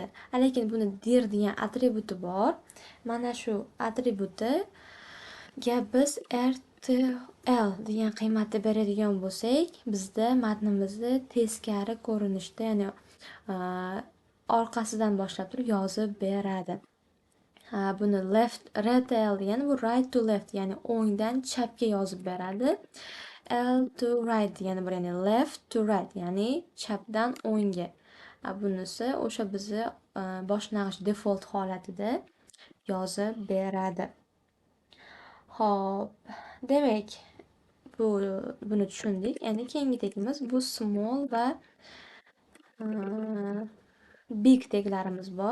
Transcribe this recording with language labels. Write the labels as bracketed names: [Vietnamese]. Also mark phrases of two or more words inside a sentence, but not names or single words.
[Uzbek] Lekin buni dir degan atributi bor. Mana shu atributiga biz rtl degan qiymatni beradigan bo'lsak, bizda matnimizni teskari ko'rinishda, ya'ni orqasidan boshlab turib yozib beradi. Buni rtl degani bu [English] right to left, [Uzbek] ya'ni o'ngdan chapga yozib beradi. [English] L to right [Uzbek] degani bor, ya'ni [English] left to right, [Uzbek] ya'ni chapdan o'ngga. Bunisi o'sha bizni boshlang'ich default holatida yozib beradi. Xo'p, demak, buni tushundik. Endi keyingi tegimiz bu small va big teglarimiz bor.